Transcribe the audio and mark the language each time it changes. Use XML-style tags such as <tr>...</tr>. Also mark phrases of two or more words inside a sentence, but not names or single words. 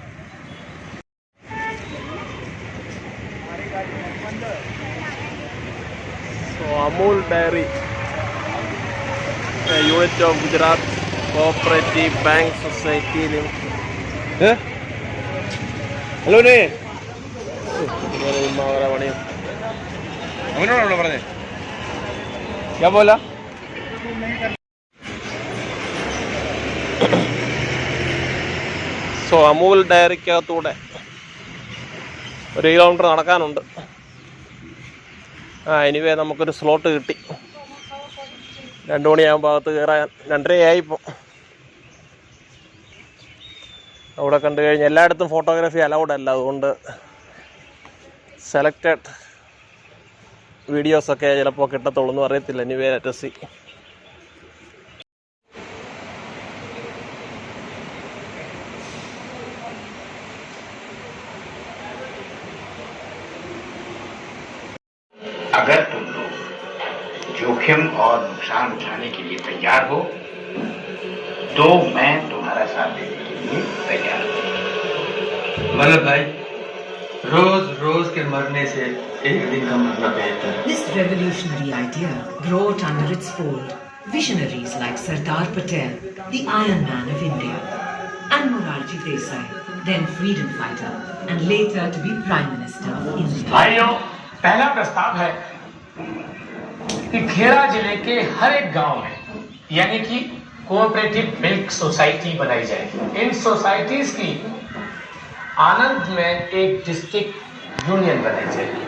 <en>So Amul Dairy, a unit of Gujarat Cooperative Bank Society Limited. Hello,</en> <ml>ne. അവനോടാണോ പറഞ്ഞേ?</ml> <hi>क्या बोला?</hi> <ml>സോ അമൂൽ ഡയറിക്കകത്തൂടെ 1 കിലോമീറ്റർ നടക്കാനുണ്ട്. എനിവേ നമുക്കൊരു സ്ലോട്ട് കിട്ടി. 2 മണിയാകുമ്പോൾ അകത്ത് കയറാൻ 2:30 ഇപ്പോൾ. അവിടെ കണ്ടു കഴിഞ്ഞാൽ എല്ലായിടത്തും</ml> <en>photography allowed</en> <ml>അല്ല, അതുകൊണ്ട്</ml> <en>selected videos</en> <ml>ചിലപ്പോൾ കിട്ടത്തുള്ളൂ എന്ന് അറിയത്തില്ല.</ml> <en>anyway let's see.</en> <hi>अगर तुम लोग जोखिम और नुकसान उठाने के लिए तैयार हो तो मैं तुम्हारा साथ देने के लिए तैयार हूँ। मतलब भाई, रोज रोज के मरने से एक दिन का मरना बेहतर है।</hi> <en>This revolutionary idea brought under its fold visionaries like Sardar Patel, the Iron Man of India, and Morarji Desai, then freedom fighter and later to be Prime Minister of India.</en> <hi>भाइयों, पहला प्रस्ताव है कि खेड़ा जिले के हर एक गांव में यानी कि</hi> <en>cooperative milk society</en> <hi>बनाई जाएगी। इन सोसाइटीज की आनंद में एक</hi> <en>district union</en> <hi>बनाई जाएगी।</hi>